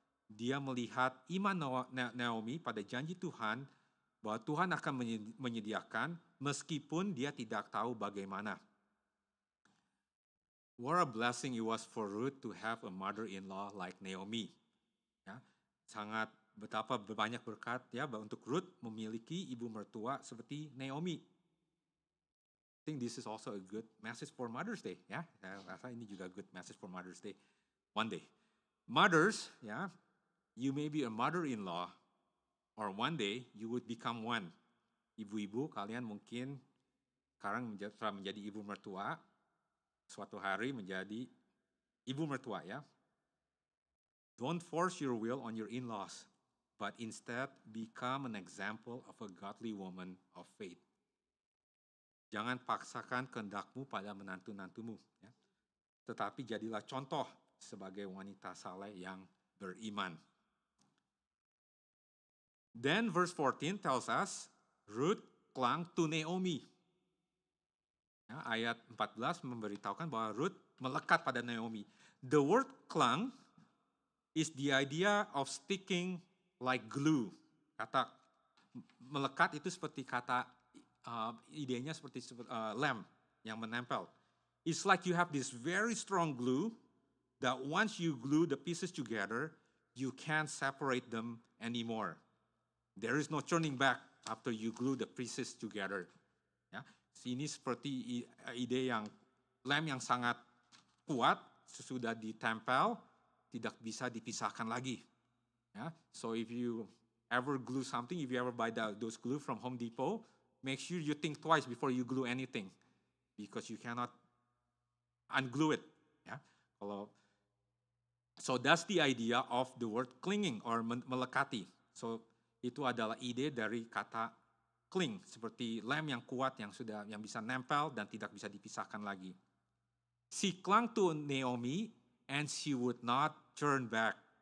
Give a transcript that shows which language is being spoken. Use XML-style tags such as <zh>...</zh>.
<id>Dia melihat iman Naomi pada janji Tuhan bahwa Tuhan akan menyediakan meskipun dia tidak tahu bagaimana.</id> <en>What a blessing it was for Ruth to have a mother-in-law like Naomi.</en> <id>Ya, sangat betapa banyak berkat ya untuk Ruth memiliki ibu mertua seperti Naomi.</id> <en>think this is also a good message for Mother's Day.</en> <id>Ya, saya rasa ini juga</id> <en>good message for Mother's Day. One day, mothers, ya, you may be a mother-in-law, or one day you would become one.</en> <id>Ibu-ibu, kalian mungkin sekarang telah menjadi ibu mertua, suatu hari menjadi ibu mertua, ya.</id> <en>Don't force your will on your in-laws, but instead become an example of a godly woman of faith.</en> <id>Jangan paksakan kehendakmu pada menantu-nantumu, ya. Tetapi jadilah contoh sebagai wanita saleh yang beriman.</id> <en>Then verse 14 tells us, Ruth clung to Naomi.</en> <id>Ya, ayat 14 memberitahukan bahwa Ruth melekat pada Naomi.</id> <en>The word clung is the idea of sticking like glue.</en> <id>Kata melekat itu seperti kata idenya seperti lem yang menempel.</id> <en>It's like you have this very strong glue that once you glue the pieces together, you can't separate them anymore. There is no turning back after you glue the pieces together.</en> <id>Ya, ini seperti ide yang lem yang sangat kuat, sesudah ditempel, tidak bisa dipisahkan lagi.</id> <en>Ya, so if you ever glue something, if you ever buy those glue from Home Depot, make sure you think twice before you glue anything, because you cannot unglue it. Ya, so that's the idea of the word clinging or melekati.</en> <id>So itu adalah ide dari kata cling, seperti lem yang kuat yang bisa nempel dan tidak bisa dipisahkan lagi.</id> <en>She clung to Naomi and she would not turn back.</en>